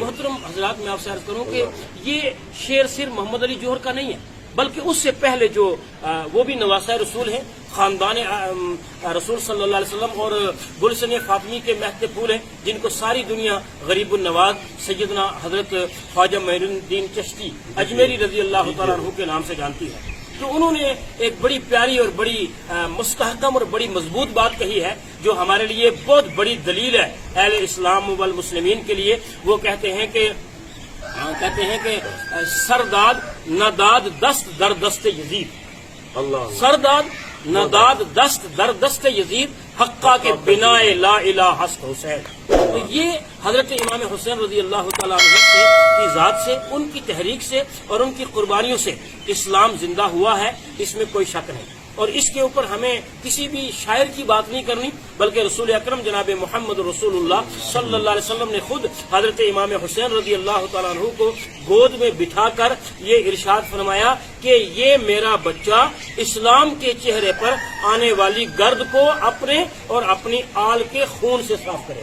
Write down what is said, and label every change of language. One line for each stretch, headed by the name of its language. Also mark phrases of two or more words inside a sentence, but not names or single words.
Urdu: محترم حضرات، میں آپ سے عرض کروں کہ یہ شعر صرف محمد علی جوہر کا نہیں ہے، بلکہ اس سے پہلے جو وہ بھی نواسہ رسول ہیں، خاندان رسول
Arabic: صلی اللہ علیہ وسلم
Urdu: اور گلشن فاطمی کے مہد پھول ہیں، جن کو ساری دنیا غریب النواز سیدنا حضرت خواجہ معین الدین چشتی اجمیری
Arabic: رضی اللہ تعالیٰ عنہ
Urdu: کے نام سے جانتی ہے۔ تو انہوں نے ایک بڑی پیاری اور بڑی مستحکم اور بڑی مضبوط بات کہی ہے جو ہمارے لیے بہت بڑی دلیل ہے اہل اسلام والمسلمین کے لیے۔ وہ کہتے ہیں کہ
Persian: سرداد نداد دست در دست یزید،
Urdu: اللہ
Persian: سرداد نداد دست در دست یزید، حقا کے بنا لا الہ ہست حسین۔
Urdu: تو یہ حضرت امام حسین
Arabic: رضی اللہ تعالیٰ عنہ
Urdu: کی ذات سے، ان کی تحریک سے اور ان کی قربانیوں سے اسلام زندہ ہوا ہے، اس میں کوئی شک نہیں۔ اور اس کے اوپر ہمیں کسی بھی شاعر کی بات نہیں کرنی، بلکہ رسول اکرم جناب محمد رسول اللہ
Arabic: صلی اللہ علیہ وسلم
Urdu: نے خود حضرت امام حسین
Arabic: رضی اللہ تعالیٰ عنہ
Urdu: کو گود میں بٹھا کر یہ ارشاد فرمایا کہ یہ میرا بچہ اسلام کے چہرے پر آنے والی گرد کو اپنے اور اپنی آل کے خون سے صاف کرے۔